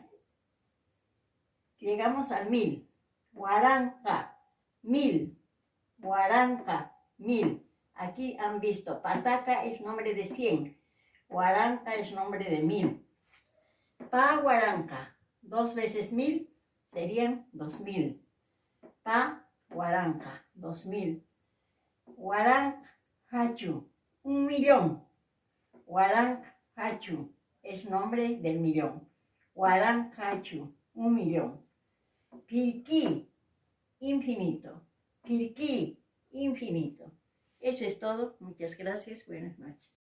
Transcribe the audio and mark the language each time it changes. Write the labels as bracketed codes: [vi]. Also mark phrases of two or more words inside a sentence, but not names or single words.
[es] Llegamos al 1000. Huaranca, 1000. Huaranca, 1000. Aquí han visto, pataca es nombre de 100. Huaranca es nombre de 1000. Huaranca, 2 veces 1000 serían 2000. Huaranca, 2000. Huarancachu, 1.000.000. Huarancachu es nombre del millón. Huarancachu, 1.000.000. Pirquí, infinito. Pirquí, infinito. Eso es todo. Muchas gracias. Buenas noches.